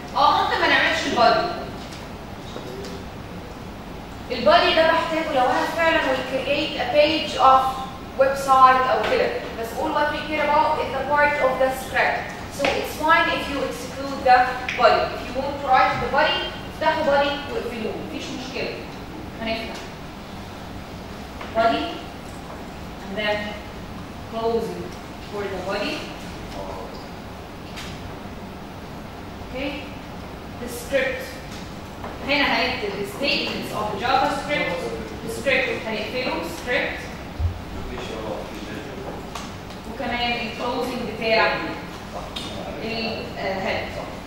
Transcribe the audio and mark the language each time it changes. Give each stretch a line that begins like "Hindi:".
Arabic: ممكن ما نعملش البادي ده بحتاجه لو انا فعلا
English: will create a page of website
Arabic: او كده.
English: بس all what we care about is the part of the script. So it's fine if you exclude the body. If you want to write the body,
Arabic: افتحوا body واقفلوه، مفيش مشكلة.
English: هنفتح body and then closing for the body. Okay. The script. هنا هنكتب the statements of the JavaScript. The script
Arabic: هنقفله
English: script.
Arabic: وكمان الclosing بتاع الhead.